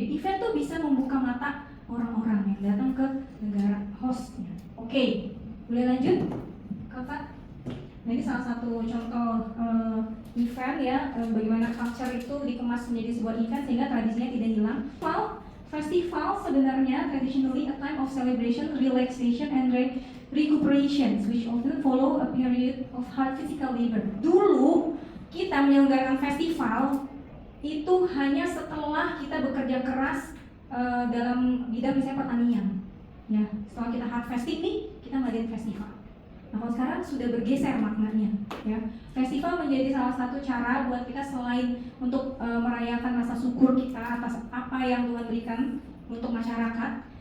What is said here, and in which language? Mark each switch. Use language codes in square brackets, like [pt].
[id] Jadi event tuh bisa membuka mata orang-orang yang datang ke negara hostnya. Oke, boleh lanjut, Kakak? Nah, ini salah satu contoh event ya, bagaimana culture itu dikemas menjadi sebuah event sehingga tradisinya tidak hilang. Festival sebenarnya [en] traditionally a time of celebration, relaxation, and recuperation, which often follow a period of hard physical labor. [id] Dulu kita menyelenggarakan festival itu hanya setelah kita bekerja keras dalam bidang misalnya pertanian. Ya, setelah kita harvesting nih, kita ngadain festival. Nah, kalau sekarang sudah bergeser maknanya, ya. Festival menjadi salah satu cara buat kita selain untuk merayakan rasa syukur kita atas apa yang Tuhan berikan untuk masyarakat.